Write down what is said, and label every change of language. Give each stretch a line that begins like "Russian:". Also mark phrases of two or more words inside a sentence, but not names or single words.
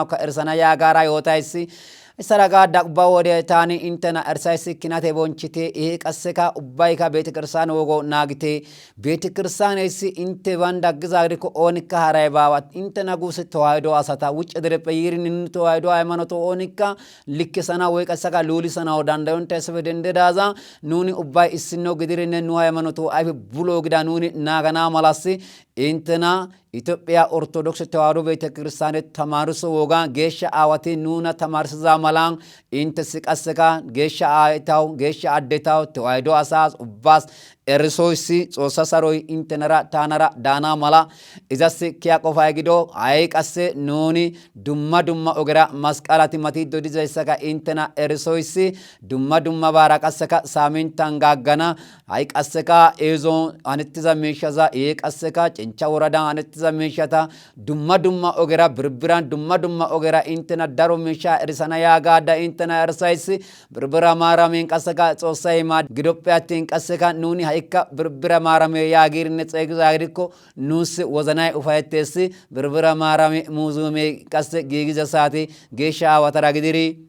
Wolaytta: ka ersana yaagara yootaysi isaraga daqba wode tani intena ersaysi kinate bonchite qasseka ubbayka betekirsan wogo naagite betekirsan esi inte banda giza gidikko onika haray baawat intena guuse towaydo asata wucce dereppe yirin towaydo haymanoto onika likkesana way qasseka lulisana dandayonta sebe dendedaza nuni ubbay issino gidirine nu haymanoto ayfe bulo gida nuni naagana malasi intena ኢትዮጵያ ኦርቶዶክስ ተዋሕዶ ቤተክርስቲያን ተማርሶ ወጋ ጌሻ አዋቲ ኑና ተማርሰዛ ማላን ኢንተስ ቀሰካ ጌሻ አይታው ጌሻ አደታው ተዋሕዶ አሳስ ኡባስ ኤርሶይሲ ጾሳሳሮይ ኢንተነራ ታናራ ዳና ማላ ኢዛስ ኪያ ቆፋይ ጊዶ አይ ቀሰ ኑኒ ዱማ ኦገራ መስቀላቲ መቲ ዶዲዘይሰካ ኢንተና ኤርሶይሲ ዱማ ባራ ቀሰካ ሳሚን ታንጋጋና አይ ቀሰካ ኤዞ አንትዛ ሜሻዛ ቀሰካ ጭንቻ ወረዳ አንት zameshata dumma ogera birbiran dumma ogera intena daro mesha erisana yaagada intena ersaisi birbira maramen qasaka xoosay ma gidoppe atin qasaka nuni haika birbira marame yaagirne xeegizagiriko nus wozanay ufayetesi birbira marame muzume qasse gigiza saati geesha awatara gidiri